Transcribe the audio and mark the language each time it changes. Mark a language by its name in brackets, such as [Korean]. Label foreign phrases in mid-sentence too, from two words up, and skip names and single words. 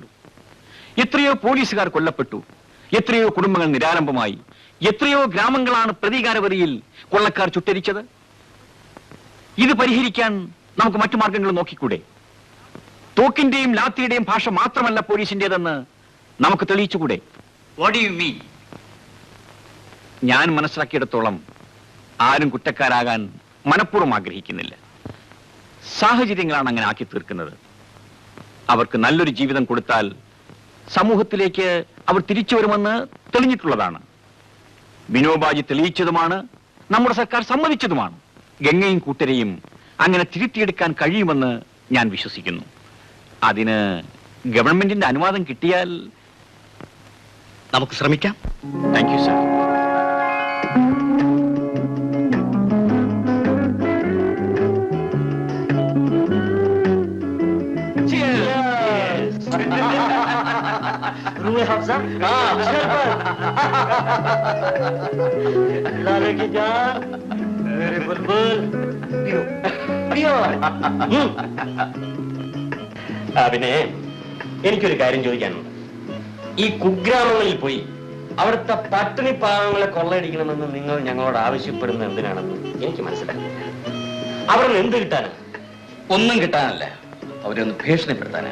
[Malayalam] എത്രയോ പോലീസുകാർ കൊല്ലപ്പെട്ടു, എത്രയോ കുടുംബങ്ങൾ നിരാലംബമായി, എത്രയോ ഗ്രാമങ്ങളാണ് പ്രതീകാരവരിയിൽ കൊള്ളക്കാർ ചുട്ടരിച്ചത്. ഇത് പരിഹരിക്കാൻ നമുക്ക് മറ്റു മാർഗങ്ങൾ നോക്കിക്കൂടെ? തോക്കിന്റെയും ലാത്തിയുടെയും ഭാഷ മാത്രമല്ല പോലീസിന്റേതെന്ന് നമുക്ക് തെളിയിച്ചുകൂടെ? [English] What do you mean? [Malayalam] ഞാൻ മനസ്സിലാക്കിയിടത്തോളം ആരും കുറ്റക്കാരാകാൻ മനഃപൂർവ്വം ആഗ്രഹിക്കുന്നില്ല. സാഹചര്യങ്ങളാണ് അങ്ങനെ ആക്കി തീർക്കുന്നത്. അവർക്ക് നല്ലൊരു ജീവിതം കൊടുത്താൽ സമൂഹത്തിലേക്ക് അവർ തിരിച്ചു വരുമെന്ന് തെളിഞ്ഞിട്ടുള്ളതാണ്. വിനോബാജി തെളിയിച്ചതുമാണ്, നമ്മുടെ സർക്കാർ സമ്മതിച്ചതുമാണ്. ഗംഗയും കൂട്ടരെയും അങ്ങനെ തിരുത്തിയെടുക്കാൻ കഴിയുമെന്ന് ഞാൻ വിശ്വസിക്കുന്നു. അതിന് ഗവൺമെന്റിന്റെ അനുവാദം കിട്ടിയാൽ നമുക്ക് ശ്രമിക്കാം. [English] Thank you sir. [Hindi] रूए हफ्सा लाले की जान मेरे बुलबुल पियो पियो [Malayalam] പിന്നെ എനിക്കൊരു കാര്യം ചോദിക്കാനുണ്ട്. ഈ കുഗ്രാമങ്ങളിൽ പോയി അവിടുത്തെ പട്ടിണി പാവങ്ങളെ കൊള്ളയടിക്കണമെന്ന് നിങ്ങൾ ഞങ്ങളോട് ആവശ്യപ്പെടുന്നത് എന്തിനാണെന്ന് എനിക്ക് മനസ്സിലാകുന്നില്ല. അവിടെ നിന്ന് എന്ത് കിട്ടാനാ? ഒന്നും കിട്ടാനല്ല, അവരൊന്ന് ഭീഷണിപ്പെടുത്താനാ.